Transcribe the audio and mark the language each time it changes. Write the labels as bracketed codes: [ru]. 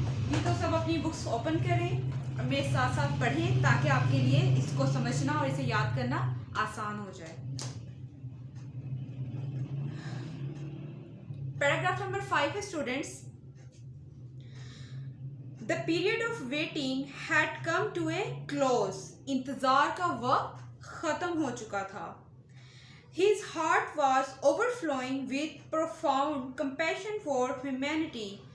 [ur] یہ تو سب اپنی بکس اوپن کریں اور میرے ساتھ ساتھ پڑھیں، تاکہ آپ کے لیے اس کو سمجھنا اور اسے یاد کرنا آسان ہو جائے. پیراگراف نمبر 5 ہے students. [en] The period of waiting had come to a close. [ur] انتظار کا وقت ختم ہو چکا تھا. [en] His heart was overflowing with profound compassion for humanity.